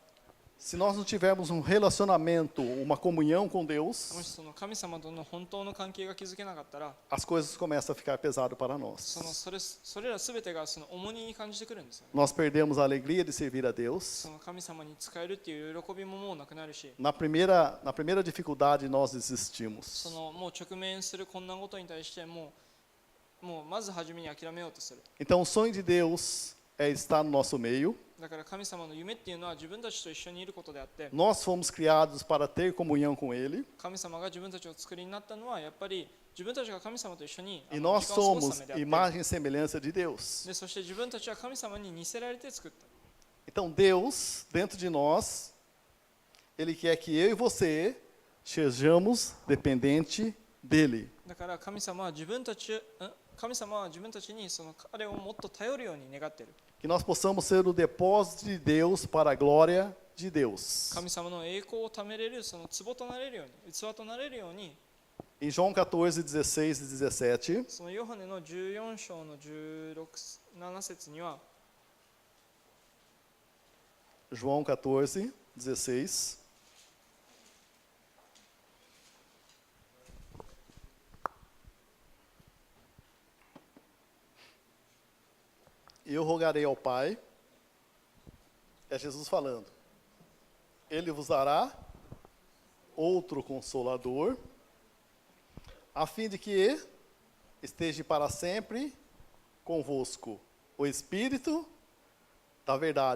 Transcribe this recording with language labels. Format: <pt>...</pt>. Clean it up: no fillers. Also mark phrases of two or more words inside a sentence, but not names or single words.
<pt>se nós não tivermos um relacionamento, uma comunhão com</pt> <ja>も</ja> <pt>Deus,</pt> <ja>しその神様との本当の関係が築けなかったら、</ja> <pt>as coisas começam a ficar pesado para nós.</pt> <ja>それらすべてがその重荷に感じてくるんですよね。</ja> <pt>Nós perdemos a alegria de servir a Deus.</pt> <ja>その神様に仕えるっていう喜びももうなくなるし、</ja> <pt>Na primeira dificuldade, nós</pt> <ja>そ</ja> <pt>desistimos.</pt> <ja>のもう直面する困難ごとに対してもうまず初めに諦めようとする。</ja> <pt>Então, o sonho de Deus é estar no nosso meio.</pt> <ja>だから神様の夢っていうのは自分たちと一緒にいることであって、</ja> <pt>Nós fomos criados para ter comunhão com Ele.</pt> <ja>神様が自分たちを作りになったのはやっぱり自分たちが神様と一緒に</ja> <pt>E</pt> <ja>時</ja> <pt>nós</pt> <ja>間を過ごすた</ja> <pt>somos</pt> <ja>めであって、</ja> <pt>imagem e semelhança de Deus.</pt> <ja>でそして自分たちは神様に似せられて作った。</ja> <pt>Então, Deus, dentro de nós, Ele quer que eu e você sejamos dependentes dEle.</pt> <ja>だから神様は自分たちにその彼をもっと頼るように願っている。</ja> <pt>Que nós possamos ser o depósito de Deus para a glória de Deus.</pt> <ja>神様の栄光を貯めれるその壺となれるように、器となれるように、</ja> <pt>Em João 14, 16 e 17,</pt> <ja>そのヨハネの14章の16、7節には、</ja> <pt>João 14, 16. Eu rogarei ao Pai, é Jesus falando, Ele vos dará outro Consolador, a fim de que esteja para sempre convosco o Espírito da verdade.</pt>